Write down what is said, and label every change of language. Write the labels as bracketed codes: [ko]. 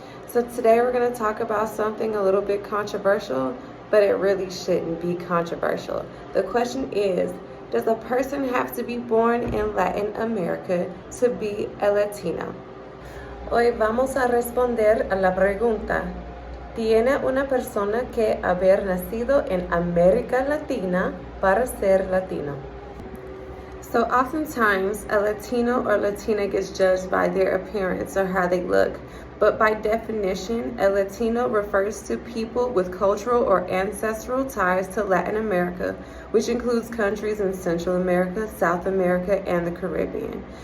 [en] So today we're going to talk about something a little bit controversial, but it really shouldn't be controversial. The question is, does a person have to be born in Latin America to be a Latino? [es] Hoy vamos a responder a la pregunta, ¿tiene una persona que haber nacido en América Latina para ser Latino? [en] So oftentimes a Latino or Latina gets judged by their appearance or how they look. But by definition, a Latino refers to people with cultural or ancestral ties to Latin America, which includes countries in Central America, South America, and the Caribbean.